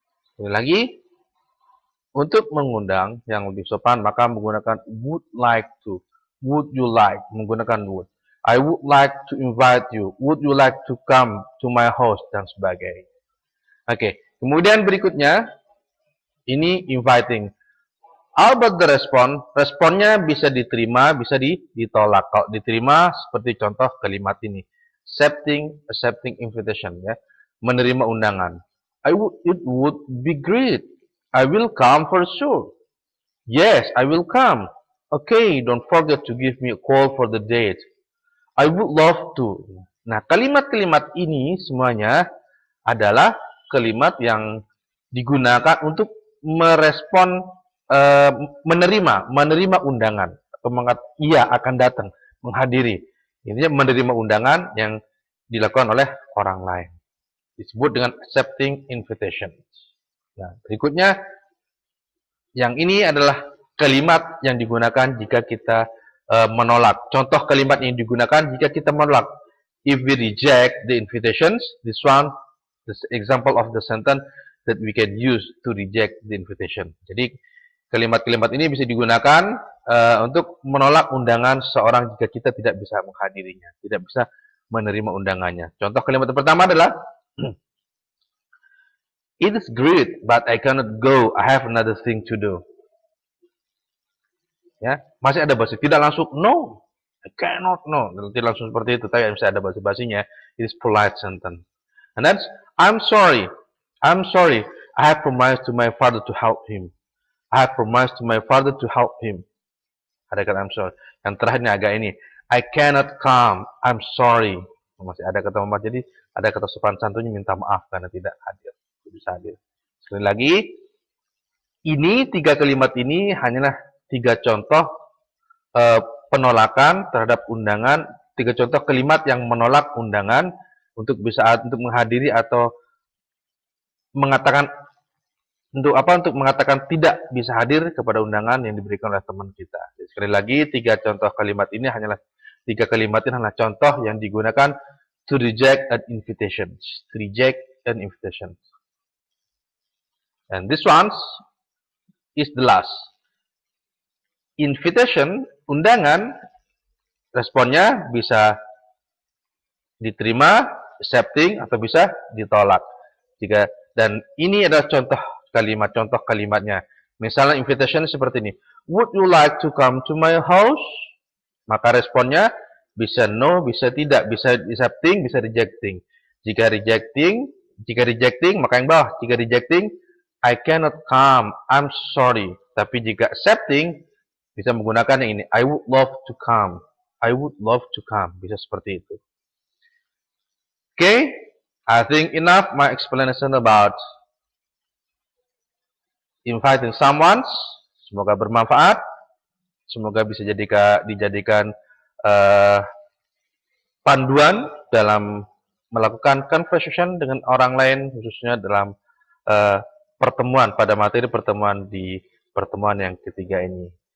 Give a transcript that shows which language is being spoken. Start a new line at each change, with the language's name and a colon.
Indonesian: Sekali lagi, untuk mengundang yang lebih sopan maka menggunakan
English: would like to, would you like,
Indonesian: menggunakan would.
English: I would like to invite you, would you like to come to my house,
Indonesian: dan sebagainya. Oke, kemudian berikutnya ini inviting.
English: How about the
Indonesian: responnya bisa diterima, bisa ditolak. Kalau diterima seperti contoh kalimat ini,
English: accepting invitation,
Indonesian: ya, menerima undangan.
English: It would be great. I will come for sure. Yes, I will come. Okay, don't forget to give me a call for the date. I would love to.
Indonesian: Nah, kalimat-kalimat ini semuanya adalah kalimat yang digunakan untuk merespon, menerima undangan atau iya akan datang, menghadiri. Intinya menerima undangan yang dilakukan oleh orang lain. Disebut dengan
English: accepting invitation.
Indonesian: Nah, berikutnya, yang ini adalah kalimat yang digunakan jika kita menolak. Contoh kalimat yang digunakan jika kita menolak.
English: If we reject the invitations, this example of the sentence that we can use to reject the invitation.
Indonesian: Jadi, kalimat-kalimat ini bisa digunakan untuk menolak undangan seseorang jika kita tidak bisa menghadirinya, tidak bisa menerima undangannya. Contoh kalimat pertama adalah
English: It is great, but I cannot go. I have another thing to do.
Indonesian: Ya, masih ada basi. Tidak langsung
English: no, I cannot, no.
Indonesian: Tidak langsung seperti itu, tapi bisa ada basi-basinya.
English: It is polite sentence. And that's I'm sorry. I have promised to my father to help him. I have promised to my father to help him.
Indonesian: Ada kata
English: I'm sorry.
Indonesian: Yang terakhirnya agak ini.
English: I cannot come. I'm sorry.
Indonesian: Masih ada kata maaf. Jadi ada kata sopan santunnya minta maaf karena tidak hadir. Bisa hadir. Sekali lagi, ini 3 kalimat ini hanyalah 3 contoh penolakan terhadap undangan, 3 contoh kalimat yang menolak undangan untuk menghadiri atau mengatakan untuk mengatakan tidak bisa hadir kepada undangan yang diberikan oleh teman kita. Jadi, sekali lagi, 3 contoh kalimat ini hanyalah 3 kalimat ini adalah contoh yang digunakan
English: to reject an invitation. To reject an invitation. And this one is the last.
Indonesian: Invitation, undangan, responnya bisa diterima, accepting, atau bisa ditolak. Dan ini adalah contoh kalimatnya. Misalnya invitation seperti ini.
English: Would you like to come to my house?
Indonesian: Maka responnya bisa no, bisa tidak, bisa accepting, bisa rejecting. Jika rejecting, maka yang bawah. Jika
English: rejecting, I cannot come, I'm sorry.
Indonesian: Tapi jika accepting, bisa menggunakan yang ini.
English: I would love to come. I would love to come.
Indonesian: Bisa seperti itu.
English: Okay, I think enough my explanation about inviting someone.
Indonesian: Semoga bermanfaat. Semoga bisa dijadikan panduan dalam melakukan conversation dengan orang lain, khususnya dalam pada materi pertemuan di pertemuan yang ketiga ini.